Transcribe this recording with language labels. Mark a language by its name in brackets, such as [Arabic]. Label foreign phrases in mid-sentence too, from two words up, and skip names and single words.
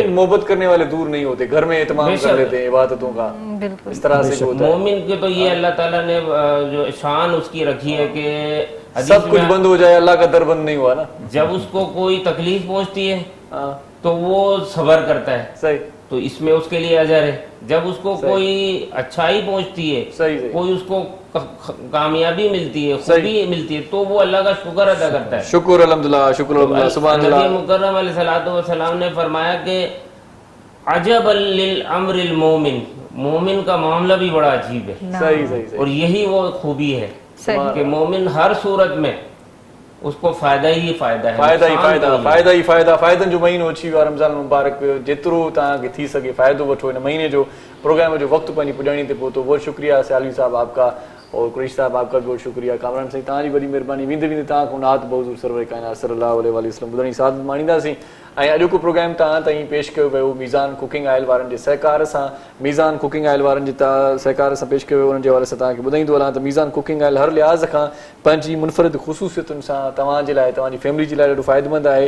[Urdu] لیکن محبت کرنے والے دور نہیں ہوتے، گھر میں اہتمام کر لیتے ہیں عبادتوں کا, बिल्कुल اس طرح سے ہوتا ہے. مومن کے تو یہ اللہ تعالیٰ نے جو شان اس کی رکھی ہے کہ حدیث سب کچھ में بند ہو جائے، اللہ کا در بند نہیں ہوا نا. جب اس کو کوئی تکلیف پہنچتی ہے हाँ, تو وہ صبر کرتا ہے, सही, تو اس میں اس کے لیے اجر ہے. جب اس کو کوئی اچھائی پہنچتی ہے, کوئی اس کو کامیابی ملتی ہے, خوبی ملتی ہے, تو وہ اللہ کا شکر ادا کرتا ہے. شکر الحمدللہ, شکر الحمدللہ, [Arabic] سبحان اللہ. [Urdu] نبی مکرم علیہ الصلوۃ والسلام نے فرمایا کہ [Arabic] عجب للامر المومن, [Urdu] مومن کا معاملہ بھی بڑا عجیب ہے. صحیح. اور یہی وہ خوبی ہے کہ مومن ہر صورت میں اس کو فائدہ ہی فائدہ ہے. [Sindhi] فائدن جو مہینو अची वियो आहे रमज़ान मुबारक. जेतिरो तव्हांखे थी सघे फ़ाइदो वठो. हिन महीने जो प्रोग्राम जो वक़्तु पंहिंजी पुॼाणी ते पहुतो. [Urdu] بہت شکریہ سیالوی صاحب آپ کا، اور قریشی صاحب آپ کا بھی بہت شکریہ. [Sindhi] कामरान साईं तव्हांजी वॾी महिरबानी. वेंदे वेंदे तव्हांखां नात बहुज़ूर सरवर काइनात [Arabic] صلى الله عليه وسلم [Sindhi] ॿुधण जी सादत माणींदासीं. ऐं अॼोको प्रोग्राम तव्हां ताईं पेश कयो वियो मीज़ान कुकिंग ऑयल वारनि जे सहकार सां. मीज़ान कुकिंग ऑयल वारनि जे सहकार सां पेश कयो वियो. उन्हनि जे हवाले सां तव्हांखे ॿुधाईंदो हलां त मीज़ान कुकिंग ऑयल हर लिहाज़ खां पंहिंजी मुनफ़रिद ख़ुसूसियतुनि सां तव्हांजे लाइ, तव्हांजी फैमिली जे लाइ ॾाढो फ़ाइदेमंद आहे.